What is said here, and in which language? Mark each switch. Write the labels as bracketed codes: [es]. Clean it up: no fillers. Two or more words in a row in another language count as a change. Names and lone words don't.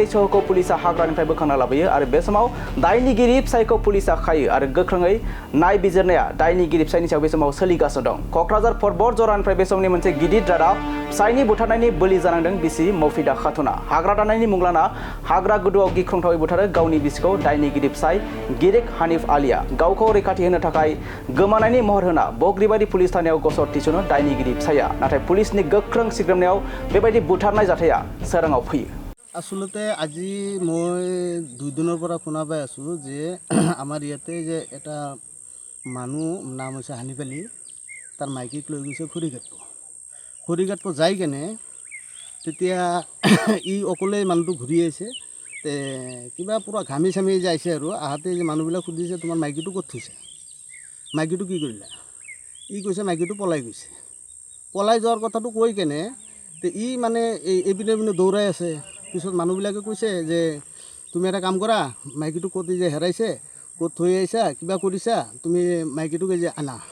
[brx] सहखौ पुलिसा हाग्रानिफ्राय बोखांना लाबोयो आरो बे समाव दायनिगिरि फिसायखौ पुलिसा खायो आरो गोख्रोङै नायबिजिरनाया दायनिगिरि फिसायनि सायाव बे समाव सोलिगासिनो दं क'क्राझार फुटबल जरानिफ्राय बे समनि मोनसे गिदिर रादाब फिसायनि बुथारनायनि बोलि जानांदों बिसि मफिदा खातुना हाग्रा दाननायनि मुं लाना हाग्रा गुदुआव गिख्रंथावै बुथारो गावनि बिसिखौ दायनिगिरि फिसाय गिरिक हानिफ आलीया गावखौ रैखाथि होनो थाखाय गोमानायनि महर होना बग्रिबारि पुलिस थानायाव गसर थिसनो दायनिगिरि फिसाया नाथाय पुलिसनि गोख्रों सिग्रोमनायाव बेबायदि बुथारनाय जाथाया सोराङाव फैयो [as] आसलते আজি মই 2 দিনৰ পৰা শুনা পাই আছো যে আমাৰ ইয়াতে যে এটা মানুহ নাম হৈছে হানিফ আলী তাৰ মাইকিক লৈ গৈছে খৰিঘাটটো যাই কেনে তেতিয়া ই অকলে মানুহটো ঘূৰি আহিছে তে কিবা পুৰা ঘামি চামি যাইছে আৰু আহাতে যে মানুহবিলাক সুধিছে তোমাৰ মাইকিটো ক'ত থৈছে মাইকিটো কি কৰিলা ই কৈছে মাইকিটো পলাই গৈছে পলাই যোৱাৰ কথাটো কৈ কেনে তে ই মানে এইপিনে পিনে দৌৰাই আছে পিছত মানুহবিলাকে কৈছে যে তুমি এটা কাম কৰা মাইকিটো ক'ত যে হেৰাইছে ক'ত থৈ আহিছা কিবা কৰিছা তুমি মাইকিটোকে যে আনা